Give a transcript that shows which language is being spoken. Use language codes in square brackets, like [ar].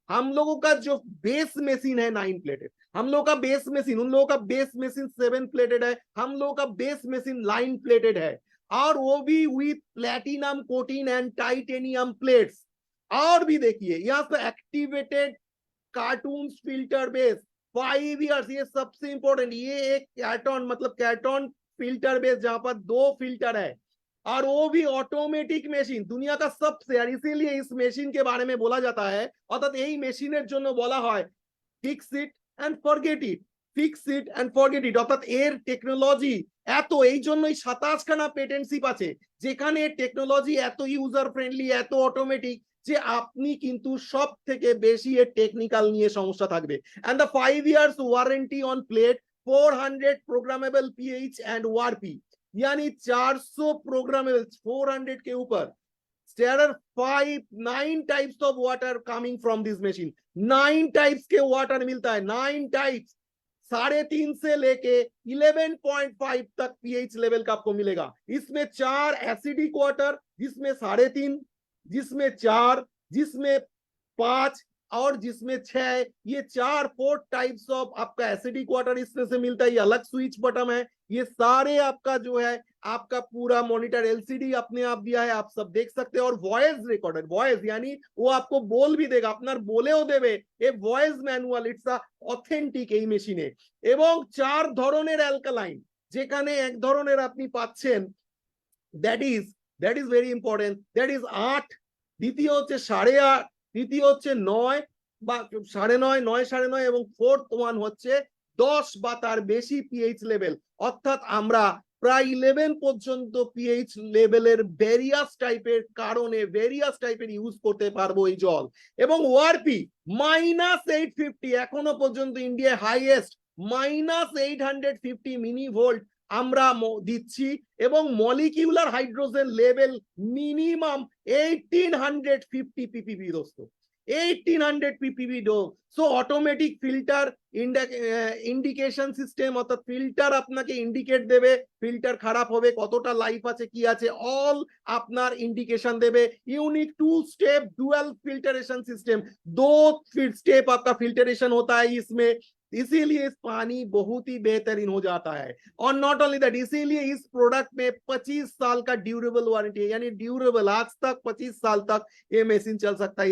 [hi] हम लोगों का जो बेस मशीन है 9 प्लेटेड, हम लोगों का बेस मशीन, उन लोगों का बेस मशीन 7 प्लेटेड है, हम लोगों का बेस मशीन 9 प्लेटेड है, और वो भी with platinum cotton and titanium plates. और भी देखिए यहाँ पे activated cartoon filter base 5 years, ये सबसे इंपॉर्टेंट। ये एक कैटॉन मतलब कैटॉन फिल्टर बेस जहां पर 2 फिल्टर है, और वो भी ऑटोमेटिक मशीन, दुनिया का सबसे। और इसीलिए इस मशीन के बारे में बोला जाता है, अर्थात यही मशीনের জন্য বলা হয় [en] fix it and forget it, [hi] fix it and forget it. [bn] অর্থাৎ এর টেকনোলজি এত, এই জন্যই 27 খানা পেটেন্টশিপ আছে, যেখানে টেকনোলজি এত ইউজার ফ্রেন্ডলি, এত অটোমেটিক, যে আপনি কিন্তু সব থেকে বেশি এর টেকনিক্যাল নিয়ে সমস্যা থাকবে। [en] and the 5 years warranty on plate, [hi] 400 programmable pH and वारपी, यानी 400 प्रोग्रामेबल 400 के ऊपर। [en] There are 9 types of water coming from this machine, [hi] 9 types के water मिलता है, 9 types, 3.5 से लेके 11.5 तक pH लेवल का आपको मिलेगा। इसमें 4 एसिडिक वाटर, जिसमें 3.5, जिसमें 4, जिसमें 5 और जिसमें 6, ये 4 टाइप्स ऑफ आपका एसिडिक वाटर इसमें से मिलता है। ये अलग स्विच बटन है, ये सारे आपका जो है आपका पूरा मॉनिटर एलसीडी अपने आप दिया है, आप सब देख सकते हैं। और वॉइस रिकॉर्डर, वॉइस यानी वो आपको बोल भी देगा, [bn] আপনার বলেও দেবে। এই voice manual, it's a authentic এই মেশিনে। এবং 4 ধরনের অ্যালকালাইন, যেখানে এক ধরনের আপনি পাচ্ছেন [en] that is very important, [bn] that is 8, দ্বিতীয় হচ্ছে 8.5, তৃতীয় হচ্ছে 9 বা 9.5, 9, 9.5, এবং ফোর্থ ওয়ান হচ্ছে 10 বা তার বেশি পিএইচ লেভেল। অর্থাৎ আমরা প্রায় 11 পর্যন্ত পিএইচ লেভেলের ভেরিয়াস টাইপের কারণে ভেরিয়াস টাইপের ইউজ করতে পারবো এই জল। এবং ওআরপি -850, এখনো পর্যন্ত ইন্ডিয়া হাইয়েস্ট -850 মিনি ভোল্ট আমরা দিচ্ছি, এবং molecular hydrogen level minimum 1850 ppb দোস্ত। 1800 ppb dose. So automatic filter indication system, অর্থাৎ ফিল্টার আপনাকে ইন্ডিকেট দেবে ফিল্টার খারাপ হবে, কতটা লাইফ আছে কি আছে, অল আপনার इंडिकेशन देवे। [hi] Unique 2 step dual filtration system, 2 step आपका फिल्टरेशन होता है इसमें, इसीलिए इस पानी बहुत ही बेहतरीन हो जाता है। और [en] not only that, [hi] इसीलिए इस प्रोडक्ट में 25 साल का ड्यूरेबल वारंटी है, यानी ड्यूरेबल आज तक 25 साल तक ये मशीन चल सकता है।